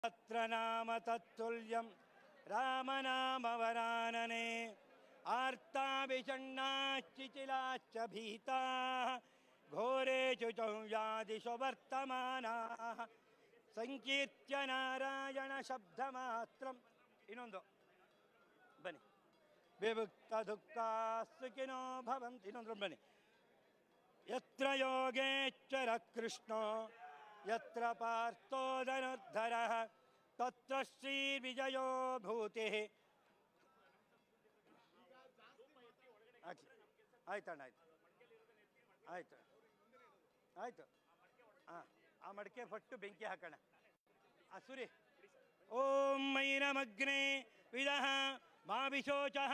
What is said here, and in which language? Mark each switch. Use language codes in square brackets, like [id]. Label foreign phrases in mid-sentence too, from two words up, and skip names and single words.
[sa] तत्र नाम तत्तुल्यं रामनामवरानने आर्ताभिषण्णाश्चिचिलाश्च भीताः घोरेषु च व्याधिषु वर्तमानाः ಸಂಕೀರ್ತ್ಯ ನಾರಾಯಣ ಶಬ್ದಮಾತ್ರಂ. [kn] ಇನ್ನೊಂದು ಬನ್ನಿ. [sa] ವಿಭುಕ್ತ ದುಃಖ ಸುಖಿನೋ ಭವಂತಿ. [kn] ಇನ್ನೊಂದು ಬನ್ನಿ. [sa] ಯತ್ರ ಯೋಗೇಶ್ವರ ಕೃಷ್ಣೋ ಯತ್ರ ಪಾರ್ಥೋ ಧನುರ್ಧರಃ ತತ್ರ ಶ್ರೀ ವಿಜಯೋ ಭೂತಿ. [kn] ಆಯ್ತಣ್ಣ, ಆಯ್ತು ಆಯ್ತು ಆಯ್ತು. ಹಾಂ, ಆ ಮಡಿಕೆ ಫಟ್ಟು ಬೆಂಕಿ ಹಾಕೋಣ. ಆ ಸುರಿ. [sa] ಓಂ ಮೈನಮಗ್ನೆ ವಿದಃ ಮಾ ವಿಶೋಚಃ.